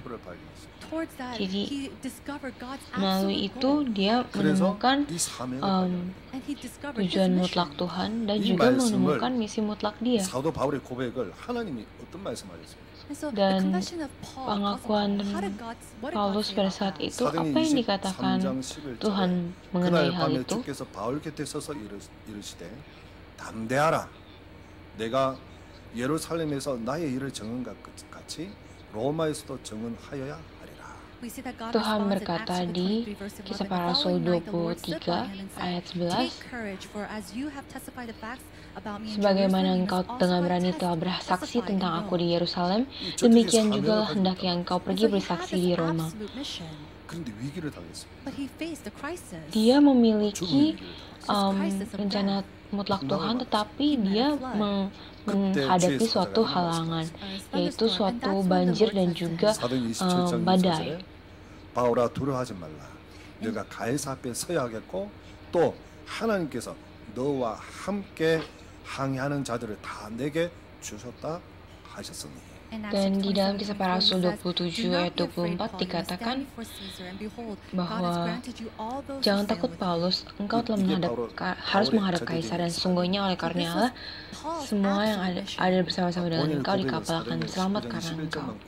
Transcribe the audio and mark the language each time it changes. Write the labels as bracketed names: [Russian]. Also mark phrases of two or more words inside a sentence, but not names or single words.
[Indonesian] Jadi melalui itu dia menemukan tujuan mutlak Tuhan, dan juga menemukan misi mutlak dia. Dan pengakuan Paulus pada saat itu, apa yang dikatakan Tuhan mengenai hal itu? [Korean] 내가 예루살렘에서 나의 일을 정한 것 같이 로마에서도 정언하여야 하리라. [Indonesian] Tuhan berkata di Kisah Para Rasul 23 ayat 11, sebagaimana engkau dengan berani telah bersaksi tentang aku di Yerusalem, demikian juga hendaknya engkau pergi bersaksi di Roma. Dia memiliki rencana mutlak Tuhan, tetapi dia menghadapi suatu halangan, yaitu suatu banjir dan juga badai. [Korean] 바울아 두려워하지 말라. 내가 가이사 앞에 서야 하겠고 또 하나님께서 너와 함께 항해하는 자들을 다 내게 주셨다 하셨으니. [Indonesian] Dan di dalam Kisah Para Rasul 27 ayat 24 dikatakan bahwa jangan takut Paulus, engkau telah harus menghadap Kaisar, dan sesungguhnya oleh karena Allah semua yang ada bersama-sama dengan engkau di kapal akan selamat karena engkau.